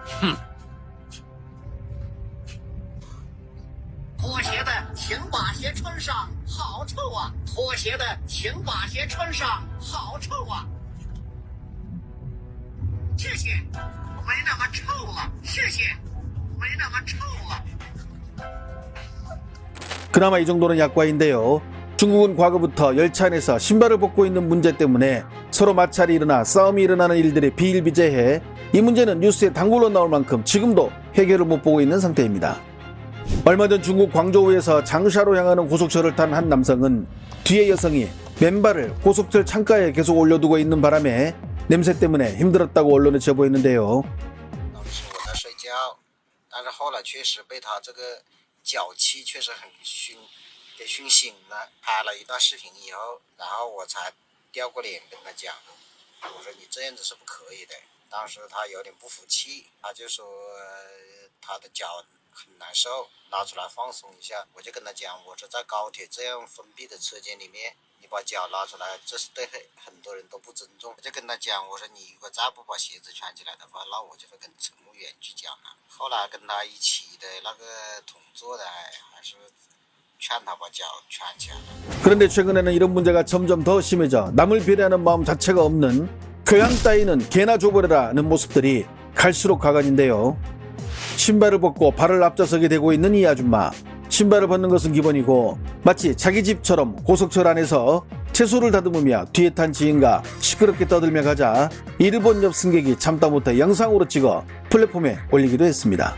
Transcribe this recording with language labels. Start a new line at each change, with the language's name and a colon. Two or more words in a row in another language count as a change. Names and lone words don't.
Chinese: 拖鞋的，请把鞋穿上，好臭啊！拖鞋的，请把鞋穿上，好臭啊！谢谢，没那么臭了，谢谢，没那么臭了。
Korean: 그나마 이 정도는 약과인데요. 중국은 과거부터 열차 안에서 신발을 벗고 있는 문제 때문에 서로 마찰이 일어나 싸움이 일어나는 일들이 비일비재해 이 문제는 뉴스에 단골로 나올 만큼 지금도 해결을 못 보고 있는 상태입니다. 얼마 전 중국 광저우에서 장샤로 향하는 고속철을 탄 한 남성은 뒤에 여성이 맨발을 고속철 창가에 계속 올려두고 있는 바람에 냄새 때문에 힘들었다고 언론에 제보했는데요.
Chinese: 当时我在睡觉，但是后来确实被他这个脚气确实很给熏醒了。拍了一段视频以后，然后我才调过脸跟他讲，我说你这样子是不可以的。当时他有点不服气，他就说他的脚很难受，拿出来放松一下。我就跟他讲，我说在高铁这样封闭的车间里面，你把脚拿出来，这是对很多人都不尊重。我就跟他讲，我说你如果再不把鞋子穿起来的话，那我就会跟乘务员去讲了。后来跟他一起的那个同座的还是劝他把脚穿起来了。
Korean: 그런데 최근에는 이런 문제가 점점 더 심해져 남을 배려하는 마음 자체가 없는 교양 따위는 개나 줘버려라는 모습들이 갈수록 가관인데요. 신발을 벗고 발을 앞좌석에 대고 있는 이 아줌마. 신발을 벗는 것은 기본이고 마치 자기 집처럼 고속철 안에서 채소를 다듬으며 뒤에 탄 지인과 시끄럽게 떠들며 가자 일본 옆 승객이 참다 못해 영상으로 찍어 플랫폼에 올리기도 했습니다.